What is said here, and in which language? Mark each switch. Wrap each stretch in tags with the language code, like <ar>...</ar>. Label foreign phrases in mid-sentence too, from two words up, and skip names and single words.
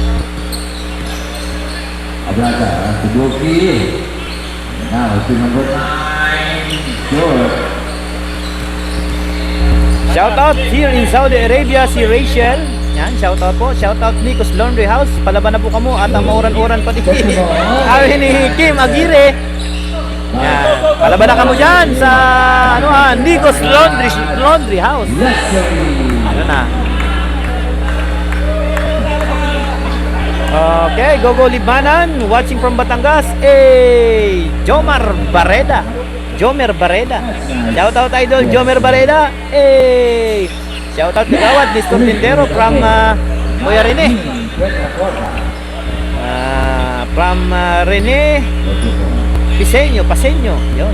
<en>Abraga, to Goki. Now to number 9. Shoutout here in Saudi Arabia si Rachel. Yan, shoutout po. Shoutout Nikos Laundry House.</en> <bik>Palaban na po kamo at ang mauran-uran pati.</bik> <tl>Sabi ni Kim Aguirre.</tl> <bik>Yan, palaban na kamo dyan sa Nikos Laundry House.</bik> <tl>Ano na? Okay, Gogo Libanan,</tl> <en>watching from Batangas. Jomer Barreda. Shoutout idol Jomer Barreda. Shoutout kagawad Mr. Tindero from Kuya Rene. From Rene Paseño. Yun.</en>